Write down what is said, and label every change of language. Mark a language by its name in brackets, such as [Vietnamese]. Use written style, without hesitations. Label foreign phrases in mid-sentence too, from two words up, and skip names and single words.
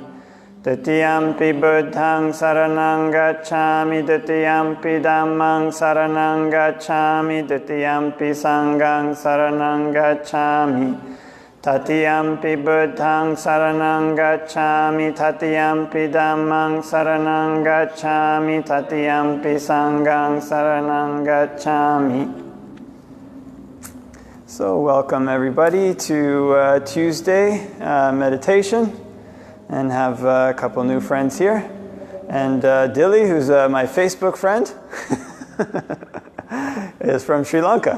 [Pali] Tatiyampi Buddhaṃ saraṇaṃ gacchāmi, Tatiyampi Dhammaṃ saraṇaṃ gacchāmi, Tatiyampi Saṅghaṃ saraṇaṃ gacchāmi. Tatiyampi Buddhaṃ saraṇaṃ gacchāmi, Tatiyampi Dhammaṃ saraṇaṃ gacchāmi, Tatiyampi Saṅghaṃ saraṇaṃ gacchāmi. [English] So welcome everybody to Tuesday meditation, and have a couple new friends here. And Dilly, who's my Facebook friend, is from Sri Lanka.